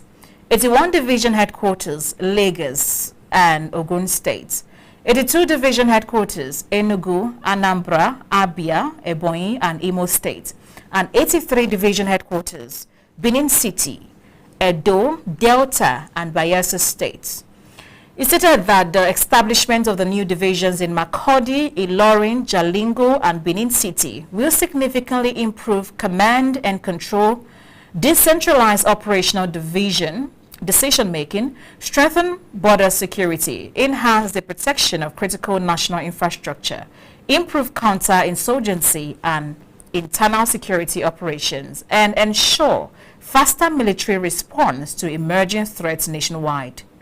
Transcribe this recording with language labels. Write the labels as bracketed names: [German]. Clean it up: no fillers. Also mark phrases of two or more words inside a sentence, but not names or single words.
[English] 81 division headquarters, Lagos and Ogun states. 82 division headquarters, Enugu, Anambra, Abia, Ebonyi, and Imo states. And 83 division headquarters, Benin City, Edo, Delta, and Bayelsa states. It stated that the establishment of the new divisions in Makurdi, Ilorin, Jalingo, and Benin City will significantly improve command and control, decentralize operational decision-making, strengthen border security, enhance the protection of critical national infrastructure, improve counter-insurgency and internal security operations, and ensure faster military response to emerging threats nationwide.